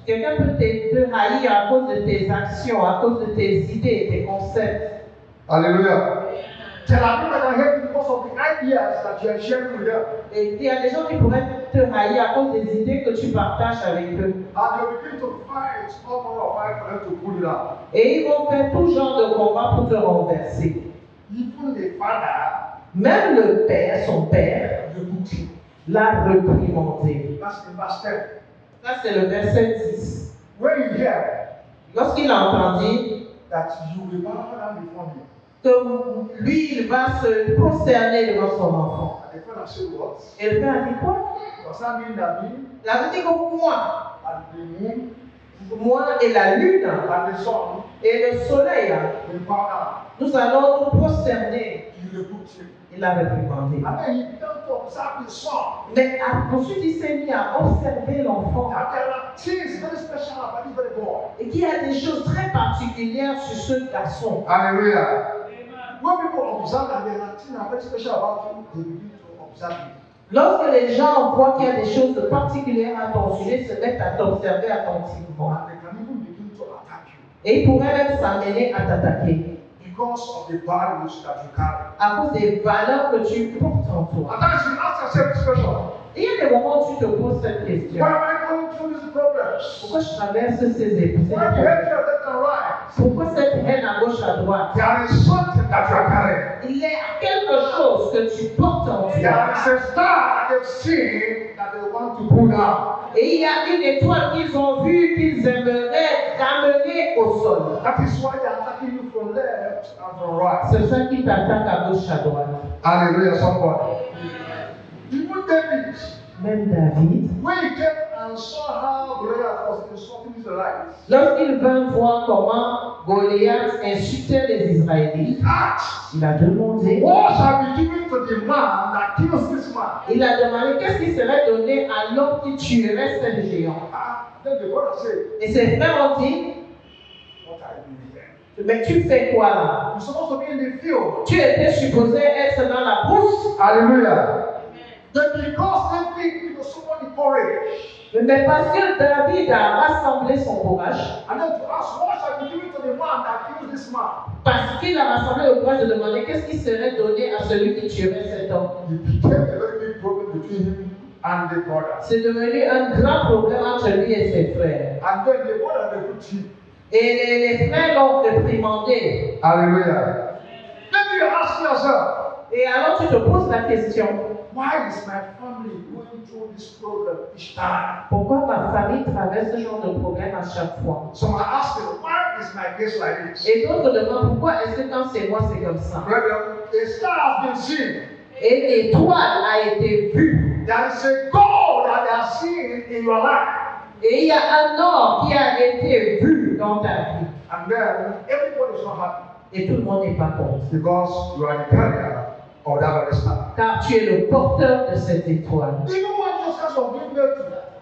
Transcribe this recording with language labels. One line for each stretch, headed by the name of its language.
French: Quelqu'un peut te haïr à cause de tes actions, à cause de tes idées, tes concepts.
English: Hallelujah. There are people that can hate you because of the ideas that you are sharing with them.
French: Et il y a des gens qui pourraient te haïr à cause des idées que tu partages avec eux.
English: And they begin to fight, all manner of fight for them to pull it out.
French: Et ils vont faire tout genre de combat pour te renverser.
English: Even the father,
French: Même le père, son père,
English: rebuked him.
French: l'a reprimandé.
English: That's in verse 10.
French: Ça, c'est le verset 10.
English: When you hear
French: Lorsqu'il a entendu
English: that you will bow down before me,
French: que lui, il va se prosterner devant son enfant.
English: and the father said, what?
French: Et le père a dit quoi?
English: Does that mean that me
French: Il a dit que moi,
English: and the moon
French: moi et la lune
English: and the sun
French: et le soleil,
English: will bow down?
French: nous allons nous prosterner.
English: You rebuked him.
French: Il l'a reprimandé.
English: And then he began to observe his son.
French: Mais ensuite, il s'est mis à observer l'enfant.
English: That there are things very special about this very boy.
French: Et qu'il y a des choses très particulières sur ce garçon.
English: Hallelujah. When people observe that there are things that are very special about you, they begin to observe you.
French: Lorsque les gens voient qu'il y a des choses particulières à ton sujet, se mettent à t'observer attentivement.
English: And they can even begin to attack you
French: Et ils pourraient même s'amener à t'attaquer
English: because of the values that you carry.
French: à cause des valeurs que tu portes en toi.
English: At times you ask yourself this question:
French: Et il y a des moments où tu te poses cette question.
English: why am I going through these problems?
French: Pourquoi je traverse ces épreuves?
English: Why the hatred left and right?
French: Pourquoi cette haine à gauche à droite?
English: There is something that you are carrying.
French: Il y a quelque chose que tu portes en
English: There
French: toi.
English: is a star they've seen that they want to pull down.
French: Et il y a une étoile qu'ils ont vue qu'ils aimeraient ramener au sol.
English: That is why they are attacking you from left and from right.
French: C'est ça qui t'attaque à gauche à droite.
English: Hallelujah, somebody. Even David,
French: Même David,
English: when he came and saw how Goliath was insulting Israelites,
French: lorsqu'il vint voir comment Goliath insultait les Israélites,
English: he asked,
French: il a demandé,
English: what shall be given to the man that kills this man?
French: il a demandé qu'est-ce qui serait donné à l'homme qui tuerait ce géant.
English: Then the brother said,
French: Et ses frères ont dit,
English: what are you doing here?
French: mais tu fais quoi là?
English: You're supposed to be in the field.
French: Tu étais supposé être dans la brousse.
English: Hallelujah. Then because David was so much courage,
French: Mais parce que David a rassemblé son courage,
English: and then to ask, what shall be given to the man that kills this man?
French: parce qu'il a rassemblé le courage de demander qu'est-ce qui serait donné à celui qui tuerait cet homme.
English: It became a very big problem between him and the brother.
French: C'est devenu un grand problème entre lui et ses frères.
English: And then the brother rebuked him.
French: Et les frères l'ont réprimandé.
English: Hallelujah. Then you ask yourself,
French: Et alors tu te poses la question,
English: why is my family going through this problem each time?
French: pourquoi ma famille traverse ce genre de problème à chaque fois?
English: Some are asking, why is my case like this?
French: Et d'autres demandent pourquoi est-ce que quand c'est moi c'est comme ça?
English: Brethren, a star has been seen.
French: Et l'étoile a été vue.
English: There is a goal that they are seeing in your life.
French: Et il y a un or qui a été vu dans ta vie.
English: And then everybody is not happy
French: Et tout le monde n'est pas content.
English: because you are the carrier of that very star.
French: Car tu es le porteur de cette étoile.
English: Even when Jesus was giving birth to them,